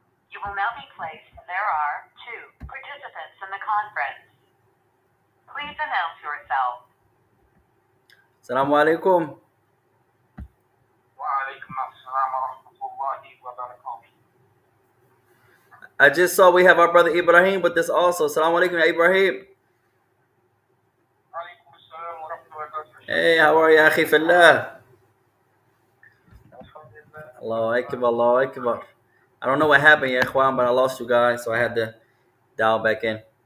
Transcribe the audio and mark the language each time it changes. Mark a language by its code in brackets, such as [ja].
[en] You will now be placed. There are 2 participants in the conference. Please announce yourself. [ar] Assalamu alaikum. وعليكم السلام ورحمة الله وبركاته. [en] I just saw we have our brother Ibrahim with this also. [ar] Assalamu alaikum, ya Ibrahim. وعليكم السلام ورحمة الله وبركاته. [en] Hey, how are you, [ar] akhi fillah? الحمد لله. Allahu Akbar, Allahu Akbar. [en] I don't know what happened, ya ikhwan, but I lost you guys, so I had to dial back in.